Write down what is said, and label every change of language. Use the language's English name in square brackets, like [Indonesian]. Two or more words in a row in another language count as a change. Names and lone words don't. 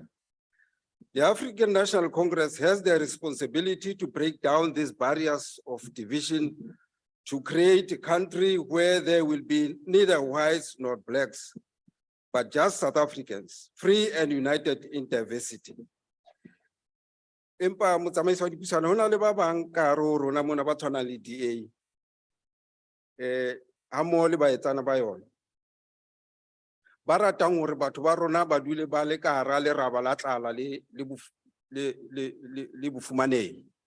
[English] The African National Congress has the responsibility to break down these barriers of division, to create a country where there will be neither whites nor blacks, but just South Africans, free and united in diversity. [Southern Sotho] Empa motsamaiso wa dipuisano hona le ba bang ka hare ho rona mona ba tshwanang le DA ha mmoho le baetsana ba yona. Ba ratang hore batho ba rona ba dule ba le ka hara leraba la tlala le bofumanehi.